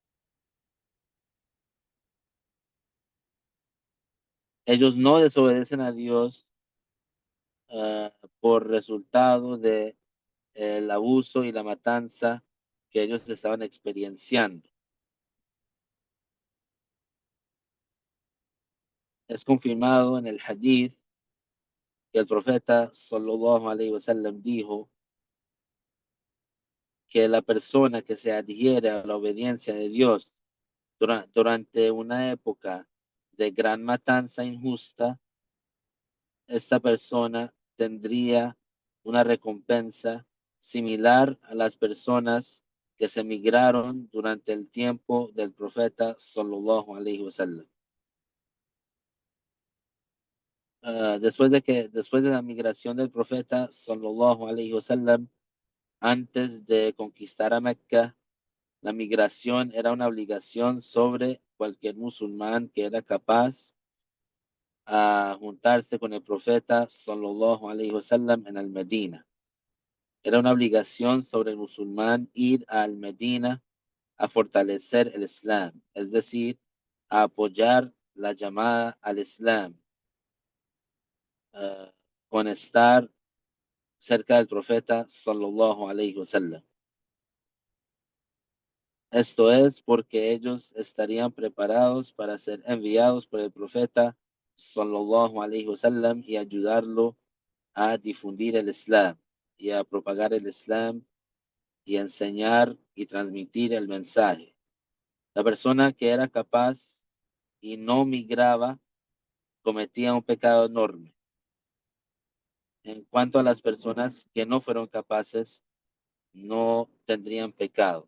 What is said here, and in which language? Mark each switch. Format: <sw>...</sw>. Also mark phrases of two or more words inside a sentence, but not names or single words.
<es>Ellos no desobedecen a Dios eh, por resultado de el abuso y la matanza que ellos estaban experienciando. Es confirmado en el hadith que el profeta</es> <ar>صلى الله عليه وسلم</ar> <es>dijo que la persona que se adhiere a la obediencia de Dios durante una época de gran matanza injusta, esta persona tendría una recompensa similar a las personas que se migraron durante el tiempo del profeta</es> <ar>صلى الله عليه وسلم.</ar> <es>Después de la migración del profeta</es> <ar>صلى الله عليه وسلم,</ar> <es>antes de conquistar a Mecca, la migración era una obligación sobre cualquier musulmán que era capaz a juntarse con el profeta</es> <ar>صلى الله عليه وسلم</ar> <es>en Al-Medina. Era una obligación sobre el musulmán ir al Medina a fortalecer el Islam, es decir, a apoyar la llamada al Islam, uh, con estar cerca del profeta</es> <ar>صلى الله عليه وسلم.</ar> <es>Esto es porque ellos estarían preparados para ser enviados por el profeta</es> <ar>صلى الله عليه وسلم</ar> <es>y ayudarlo a difundir el Islam y a propagar el Islam y enseñar y transmitir el mensaje. La persona que era capaz y no migraba cometía un pecado enorme. En cuanto a las personas que no fueron capaces, no tendrían pecado.</es>